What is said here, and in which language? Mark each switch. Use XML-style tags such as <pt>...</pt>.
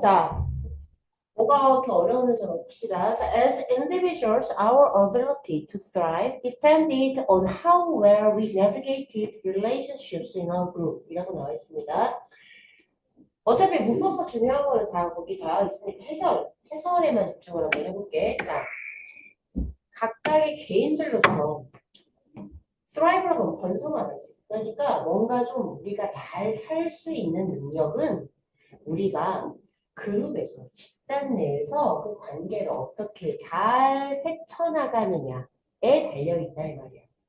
<ko>자, 뭐가 그렇게 어려운지 한번 봅시다.</ko> <en>자, as individuals, our ability to thrive depended on how well we navigated relationships in our group.</en> <ko>이라고 나와 있습니다. 어차피 문법서 중요한 거는 다 거기 다 있으니까 해설에만 집중을 한번 해볼게. 자, 각각의 개인들로서 thrive라고 하면 번성하다지. 그러니까 뭔가 좀 우리가 잘 살 수 있는 능력은 우리가 그룹에서, 집단 내에서 그 관계를 어떻게 잘 헤쳐나가느냐에 달려있다 이 말이야.</ko>